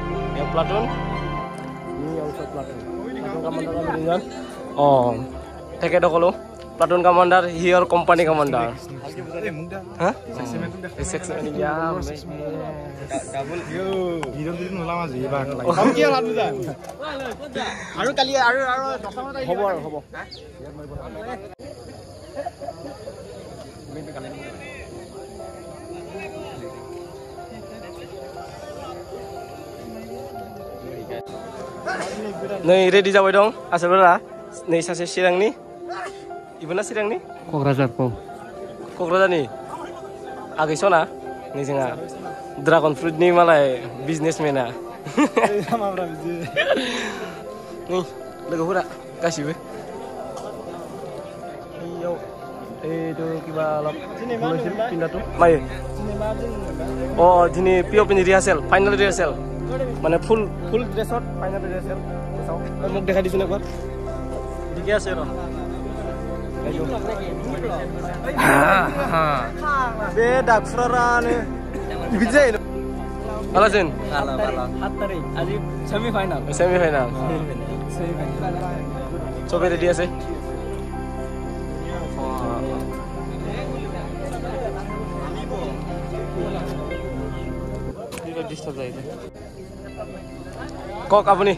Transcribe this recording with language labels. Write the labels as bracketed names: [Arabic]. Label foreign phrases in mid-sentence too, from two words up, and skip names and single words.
[Assamese] তেখেতসকলো প্লাটুন কামাণ্ডাৰ, হিয়ৰ কোম্পানী কামাণ্ডাৰ। [Bodo] হ'ব नै रेडि जाबाय दं आसाफोरा। नै सासे चिरांनि, इबोना चिरांनि क'क्राझारनि आगैसना नै जोंहा ड्रागन फ्रुटनि मालाय बिजनेसमेना। नै लोगोफोरा गासिबो [Assamese] এইটো কিবা অলপ পিন্ধাটো মায়ে দিनै পিঅ'পিनि ৰিহাৰ্চেল, ফাইনেল ৰিহাৰ্চেল মানে ফুল ড্ৰেছত ফাইনেল ৰিহাৰ্চেল। মোক দেখাই দিছোঁ একবাৰ, ঠিকে আছে ৰ [Bodo] बे डाक्टरानो बिदि जायो। [Assamese] ভাল আছেন? 7 তাৰিখ আজি ছেমিফাইনেল। চবে ৰেডি আছে। কওক আপুনি।